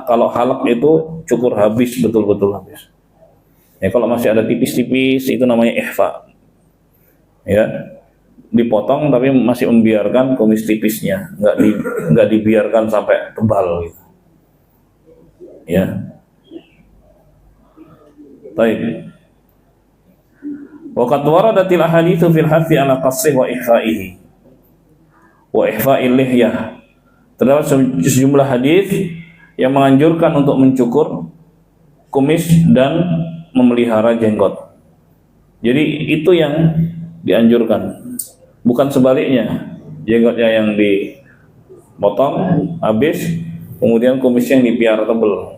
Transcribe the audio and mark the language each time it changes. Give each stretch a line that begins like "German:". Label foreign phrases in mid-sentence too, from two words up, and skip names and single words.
Indonesian: Kalau halq itu cukur habis, betul-betul habis. Ya, kalau masih ada tipis-tipis itu namanya ihfa. Ya, dipotong tapi masih membiarkan kumis tipisnya, nggak dibiarkan sampai tebal gitu. Ya. Baik.
Arabic: وقد وردت الأحاديث في الحث على قصه وإحفائه وإحفاء اللحية.
Indonesian: Terdapat sejumlah hadis yang menganjurkan untuk mencukur kumis dan memelihara jenggot. Jadi itu yang dianjurkan, bukan sebaliknya, jenggotnya yang dipotong habis kemudian kumisnya yang dipiara tebel.